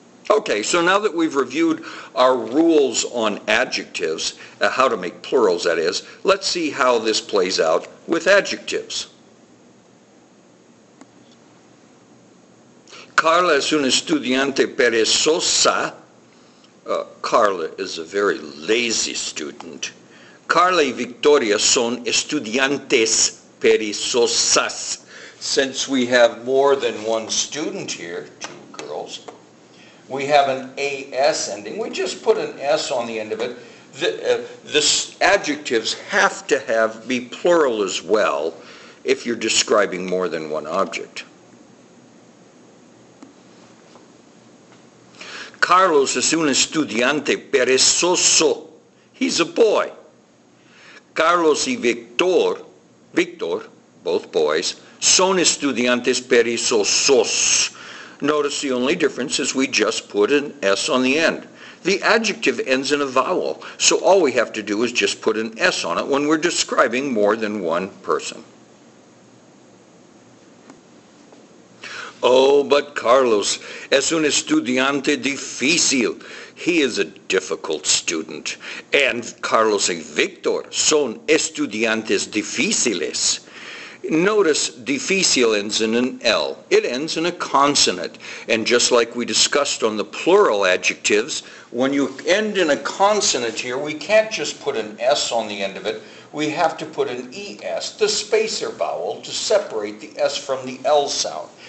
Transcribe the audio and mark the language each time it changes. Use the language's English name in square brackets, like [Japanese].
[English] Okay, so now that we've reviewed our rules on adjectives, how to make plurals that is, let's see how this plays out with adjectives. [Spanish] Carla es una estudiante perezosa. [English] Carla is a very lazy student. [Spanish] Carla y Victoria son estudiantes perezosas. [English] Since we have more than one student here, two girls, we have an AS ending. We just put an S on the end of it. The adjectives have to be plural as well if you're describing more than one object. [Spanish] Carlos es un estudiante perezoso. [English] He's a boy. Carlos y Victor, both boys, [Spanish] son estudiantes perezosos. [English] Notice the only difference is we just put an S on the end. The adjective ends in a vowel, so all we have to do is just put an S on it when we're describing more than one person. Oh, but [Spanish] Carlos es un estudiante difícil. [English] He is a difficult student. [Spanish] And Carlos y Victor son estudiantes difíciles. [English] Notice difícil ends in an L. It ends in a consonant. And just like we discussed on the plural adjectives, when you end in a consonant here, we can't just put an S on the end of it. We have to put an ES, the spacer vowel, to separate the S from the L sound.